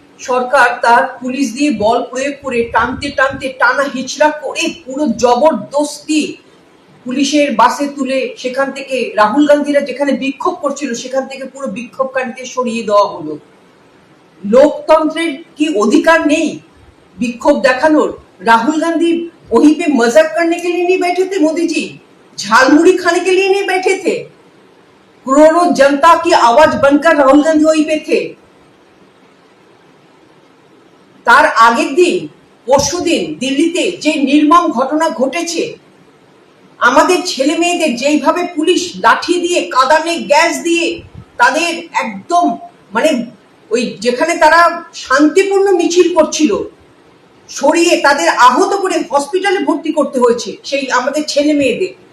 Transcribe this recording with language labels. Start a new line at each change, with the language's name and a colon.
Bangla: সরকার তার পুলিশ দিয়ে বল প্রয়োগ করে টানতে টানতে টানা হিচড়া করে পুরো জবরদস্তি পুলিশের বাসে তুলে সেখান থেকে রাহুল গান্ধীরা যেখানে বিক্ষোভ করছিল সেখান থেকে পুরো বিক্ষোভকারীদের সরিয়ে দেওয়া হলো। লোকতন্ত্রের কি অধিকার নেই বিক্ষোভ দেখানোর?
Hindi: राहुल गांधी वहीं पे मजाक करने के लिए नहीं बैठे थे मोदी जी, झालमुड़ी खाने के लिए नहीं बैठे थे। करोड़ों जनता की आवाज बनकर राहुल गांधी वहीं पे थे।
Bangla: তার আগের দিন পরশুদিন দিল্লিতে যে নির্মম ঘটনা ঘটেছে, আমাদের ছেলে মেয়েদের যেইভাবে পুলিশ লাঠি দিয়ে কাঁদানে গ্যাস দিয়ে তাদের একদম মানে ওই যেখানে তারা শান্তিপূর্ণ মিছিল করছিল সরিয়ে তাদের আহত করে হসপিটালে ভর্তি করতে হয়েছে সেই আমাদের ছেলে মেয়েদের।